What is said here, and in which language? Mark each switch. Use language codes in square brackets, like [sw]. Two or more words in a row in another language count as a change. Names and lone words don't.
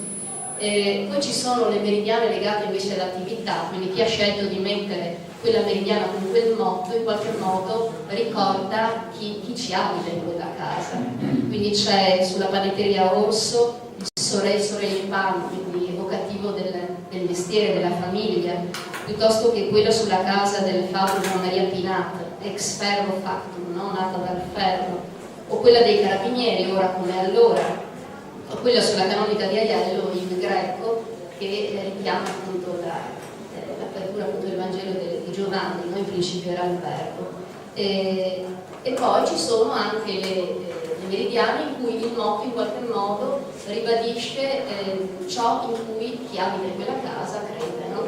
[it] Poi ci sono le meridiane legate invece all'attività, quindi chi ha scelto di mettere quella meridiana con quel motto in qualche modo ricorda chi ci abita in quella casa. Quindi c'è sulla panetteria Orso il Sorelle Pan, quindi evocativo del mestiere, della famiglia, piuttosto che quella sulla casa del fabbro di Maria Pinat, [la] ex ferro factum, [it] no? Nata dal ferro, o quella dei carabinieri, ora come allora, o quella sulla canonica di Aiello in greco, che richiama appunto l'apertura appunto del Vangelo di Giovanni, no? In principio era il verbo. E poi ci sono anche le meridiane in cui il motto in qualche modo ribadisce ciò in cui chi abita in quella casa crede, no?